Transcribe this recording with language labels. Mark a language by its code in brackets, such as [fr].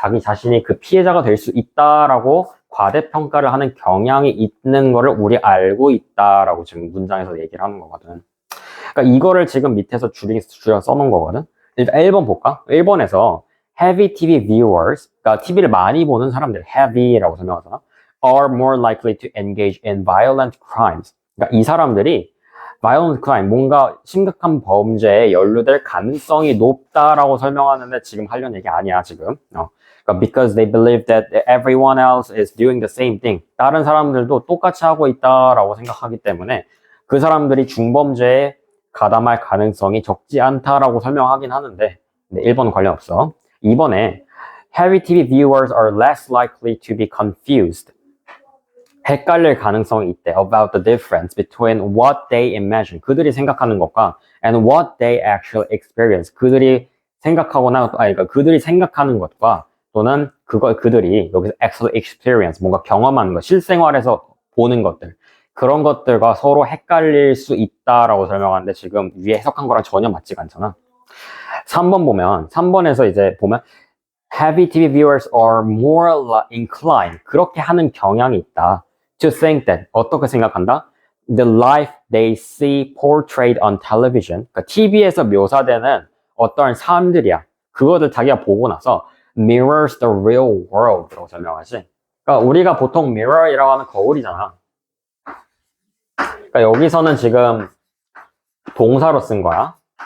[ko] 자기 자신이 그 피해자가 될 수 있다라고 과대평가를 하는 경향이 있는 거를 우리 알고 있다라고 지금 문장에서 얘기를 하는 거거든. 그러니까 이거를 지금 밑에서 줄여 써놓은 거거든. 일단 1번 볼까? 1번에서 [en] heavy TV viewers, [ko] 그러니까 TV를 많이 보는 사람들, heavy라고 설명하잖아. [en] are more likely to engage in violent crimes. [ko] 그러니까 이 사람들이 violent crime, 뭔가 심각한 범죄에 연루될 가능성이 높다라고 설명하는데 지금 하려는 얘기 아니야, 지금. [en] 그러니까 because they believe that everyone else is doing the same thing. [ko] 다른 사람들도 똑같이 하고 있다라고 생각하기 때문에 그 사람들이 중범죄에 가담할 가능성이 적지 않다라고 설명하긴 하는데 1번은 관련 없어. [en] 2번에 heavy TV viewers are less likely to be confused. [ko] 헷갈릴 가능성이 있대. [en] About the difference between what they imagine. [ko] 그들이 생각하는 것과 [en] and what they actually experience. [ko] 그들이 생각하는 것과 또는 그들이 여기서 [en] actually experience. [ko] 뭔가 경험하는 것, 실생활에서 보는 것들. 그런 것들과 서로 헷갈릴 수 있다라고 설명하는데 지금 위에 해석한 거랑 전혀 맞지가 않잖아. 3번에서 이제 보면 [en] heavy TV viewers are more inclined. [ko] 그렇게 하는 경향이 있다. [en] To think that [ko] 어떻게 생각한다? [en] The life they see portrayed on television. [ko] 그러니까 TV에서 묘사되는 어떠한 삶들이야. 그거를 자기가 보고 나서 [en] mirrors the real world [ko] 라고 설명하지. 그러니까 우리가 보통 mirror이라고 하면 거울이잖아. 그러니까 여기서는 지금 동사로 쓴 거야.